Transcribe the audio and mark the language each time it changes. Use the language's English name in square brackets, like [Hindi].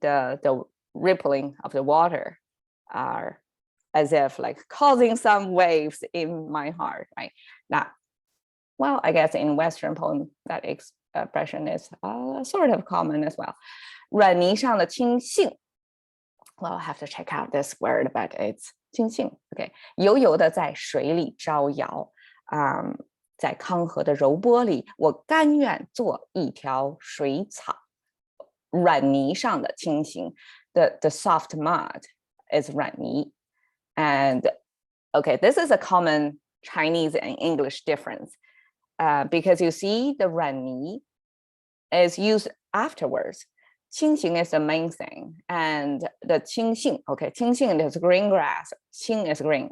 [English] The rippling of the water are as if like causing some waves in my heart, right? Now, well, I guess in Western poem, that expression is sort of common as well. [Chinese] 软泥上的青荇. [English] Well, I have to check out this word, but it's 青荇. [Chinese] Okay, 油油的在水里招摇.在康河的柔波里，我甘愿做一条水草。软泥上的青荇. [English] The soft mud is 软泥. And okay, this is a common Chinese and English difference, because you see the 软泥 is used afterwards. 青荇 is the main thing, and the 青荇, okay, 青荇 is green grass. 青 is green.